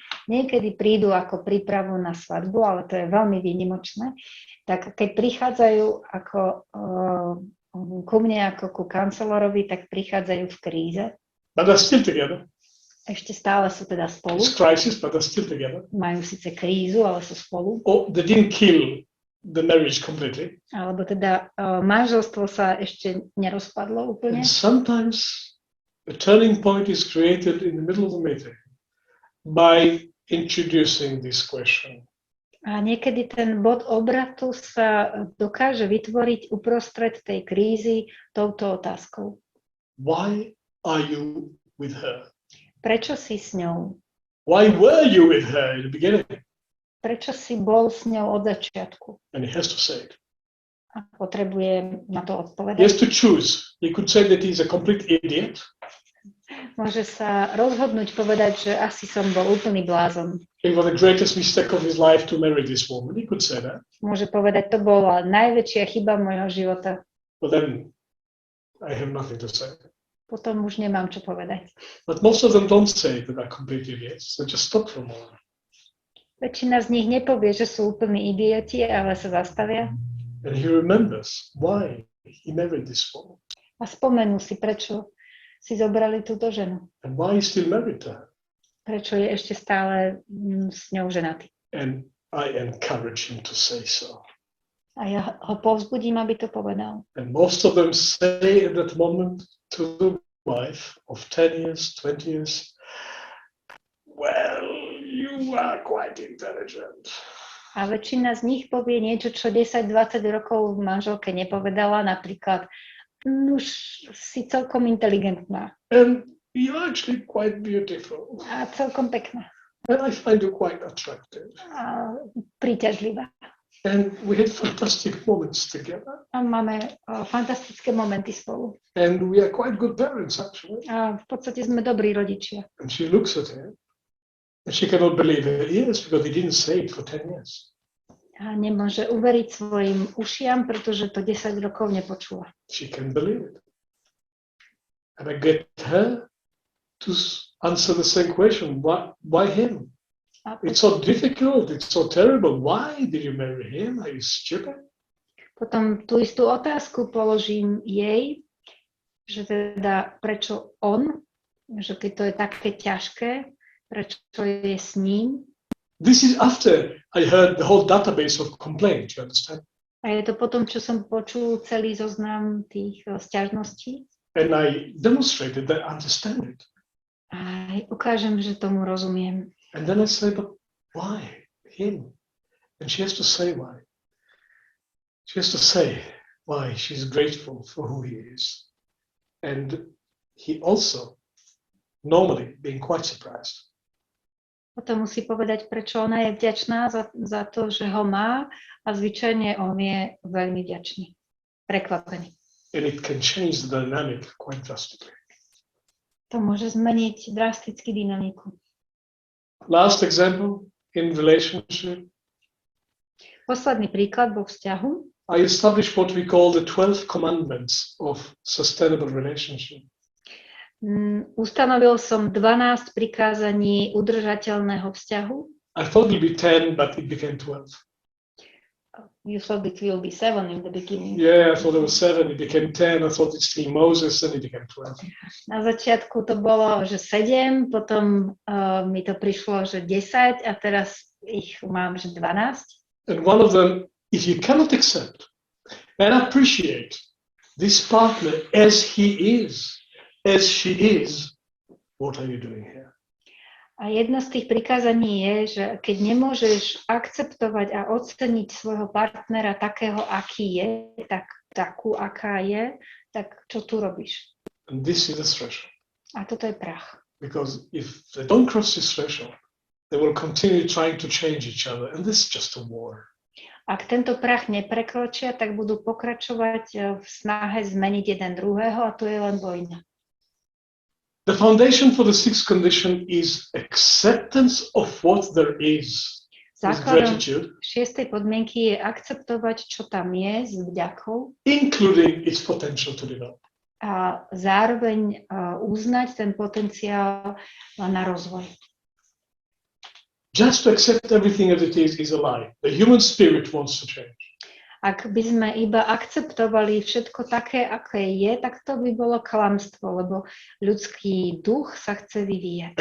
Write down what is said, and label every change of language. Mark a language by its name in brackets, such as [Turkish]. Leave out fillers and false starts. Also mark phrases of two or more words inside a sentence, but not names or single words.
[Slovak] Niekedy prídu ako prípravu na svadbu, ale to je veľmi výnimočné. Tak keď prichádzajú ku mne ako ku kancelorovi, tak prichádzajú v kríze. [English] But they're still together. [Slovak] Ešte stále sú teda spolu. [English] It's crisis, but they're still together. [Slovak] Majú síce krízu, ale sú spolu. [English] Or they didn't kill the marriage completely. [Slovak] Alebo teda manželstvo sa ešte nerozpadlo úplne. [English] And sometimes a turning point is created in the middle of the meeting by introducing this question. [Slovak] A niekedy ten bod obratu sa dokáže vytvoriť uprostred tej krízy touto otázkou. [English] Why are you with her? [Slovak] Prečo si s ňou? [English] Why were you with her in the beginning? [Slovak] Prečo si bol s ňou od začiatku? [English] And he has to say it. A potrebuje na to odpovedať. He has to choose. He could say that he's a complete idiot. [Slovak] Môže sa rozhodnúť povedať, že asi som bol úplný blázon. [English] It was the greatest mistake of his life to marry this woman. He could say that. [Slovak] Môže povedať, to bola najväčšia chyba môjho života. [English] But then I have nothing to say. [Slovak] Potom už nemám čo povedať. [English] But most of them don't say that they're complete idiots. They just stop for a moment. [Slovak] Väčšina z nich nepovie, že sú úplní idioti, ale sa zastavia. [English] And he remembers why he married this woman. [Slovak] A spomenú si, prečo si zobrali túto ženu. [English] And why he's still married to her. [Slovak] Prečo je ešte stále s ňou ženatý. [English] And I encourage him to say so. [Slovak] A ja ho povzbudím, aby to povedal. [English] And most of them say at that moment to the wife of 10 years, 20 years, well, you are quite intelligent. [Slovak] A väčšina z nich povie niečo, čo 10-20 rokov manželke nepovedala, napríklad, už si celkom inteligentná. [English] And you're actually quite beautiful. [Slovak] A celkom pekná. [English] And I find you quite attractive. [Slovak] A príťažlivá. [English] And we had fantastic moments together. [Slovak] A máme fantastické momenty spolu. [English] And we are quite good parents, actually. [Slovak] A v podstate sme dobrí rodičia. [English] And she looks at him. And she cannot believe her ears because he didn't say it for 10 years. [Slovak] A nemôže uveriť svojim ušiam, pretože to 10 rokov nepočula. [English] She can believe it. And I get her to answer the same question. Why him? It's so difficult. It's so terrible. Why did you marry him? Are you stupid? [Slovak] Potom tú istú otázku položím jej, že teda prečo on, že keď to je také ťažké, prečo je s ním. [English] This is after I heard the whole database of complaints, you understand? [Slovak] A je to potom, čo som počul celý zoznam tých sťažností. [English] And I demonstrated that I understand it. [Slovak] A ukážem, že tomu rozumiem. [English] And then I say, but why him? And she has to say why. She has to say why she's grateful for who he is. And he also, normally, being quite surprised. [Slovak] Potom musí povedať, prečo ona je vďačná za to, že ho má a zvyčajne on je veľmi vďačný, prekvapený. [English] And it can change the dynamic quite drastically. [Slovak] To môže zmeniť drasticky dynamiku. [English] Last example in relationship. [Slovak] Posledný príklad vo vzťahu. [English] I established what we call the 12 commandments of sustainable relationship. [Slovak] Ustanovil som 12 prikázaní udržateľného vzťahu. [English] I thought it'd be 10, but it became 12. You thought it will be 7 in the beginning. Yeah, I thought it was 7, it became 10. I thought it's still Moses, and it became 12. [Slovak] Na začiatku to bolo, že 7, potom mi to prišlo, že 10 a teraz ich mám, že 12. [English] And one of them, if you cannot accept and appreciate this partner as he is, as she is, what are you doing here? [Slovak] A jedno z tých prikázaní je, že keď nemôžeš akceptovať a oceniť svojho partnera takého, aký je, takú, aká je, tak čo tu robíš? [English] And this is the threshold. [Slovak] A toto je prach. [English] Because if they don't cross this threshold, they will continue trying to change each other, and this is just a war. [Slovak] Ak tento prach neprekročia, tak budú pokračovať v snahe zmeniť jeden druhého a to je len vojna. [English] The foundation for the sixth condition is acceptance of what there is. [Slovak] Základom [English] Gratitude, [Slovak] 6. podmienky je akceptovať, čo tam je, s vďakou [English] including its potential to develop. [Slovak] a zároveň uznať ten potenciál na rozvoj. [English] Just to accept everything as it is a lie. The human spirit wants to change. [Slovak] Ak by sme iba akceptovali všetko také, aké je, tak to by bolo klamstvo, lebo ľudský duch sa chce vyvíjať.